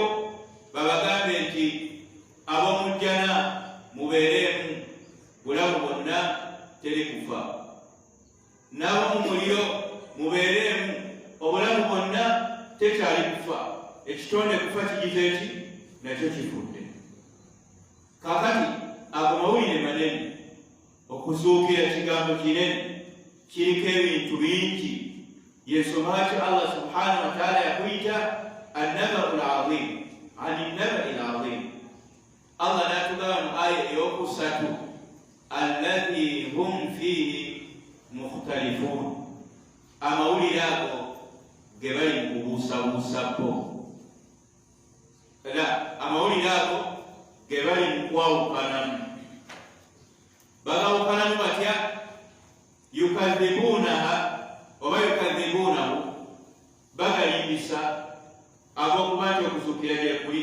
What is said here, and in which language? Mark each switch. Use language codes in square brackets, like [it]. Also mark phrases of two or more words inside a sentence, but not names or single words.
[lg] Babagambe nti ab'omujjana mubeeremu bulamu bwonna teri kufa, n'ab'omu muliro mubeeremu obulamu bwonna tekyali kufa. Ekitonde kufa kigize eki nakyo kifudde. Kaakati ago mawulire manene, okuzuukira kigambo kinene, kiriko ebintu bingi. Yensonga lwaki Allah [ar] subhanahu wa ta'ala [lg] yakuyita [ar] annaba'u al-azim, ani naba'i al-azim. [lg] Allah n'atugamba mu aya eyokusatu [ar] alladhi hum fihi mukhtalifun, [lg] amawulire ago ge bali mu kubuusabuusako. Amawulire ago ge bali mu kwawukanamu. Bagawukanamu batya? Yukadhibuunaha oba yukadhibuunahu, bagayimbisa ag'okuba nti okuzuukira gye kuli.